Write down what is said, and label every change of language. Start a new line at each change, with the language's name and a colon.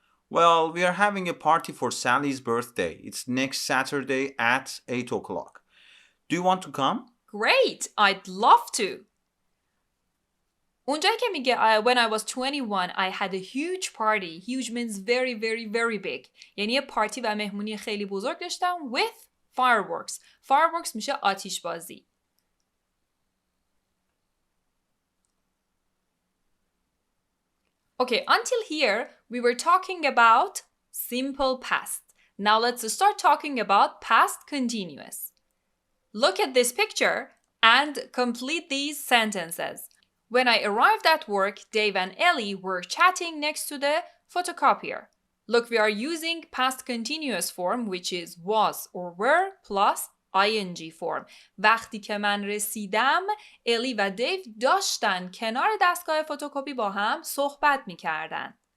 English: Well, we are having a party for Sally's birthday. It's next Saturday at 8 o'clock. Do you want to come? Great! I'd love to.
Persian: اونجایی که میگه
English: when I was 21 I had a huge party. Huge means very very very big.
Persian: یعنی یه پارتی و مهمونی خیلی بزرگ داشتم
English: with fireworks.
Persian: Fireworks میشه آتش بازی.
English: Okay, until here we were talking about simple past. Now let's start talking about past continuous. Look at this picture and complete these sentences. When I arrived at work, Dave and Ellie were chatting next to the photocopier. Look, we are using past continuous form, which is was or were plus ing form.
Persian: وقتی که من رسیدم الی و دیو داشتن کنار دستگاه فتوکپی با هم صحبت می‌کردن.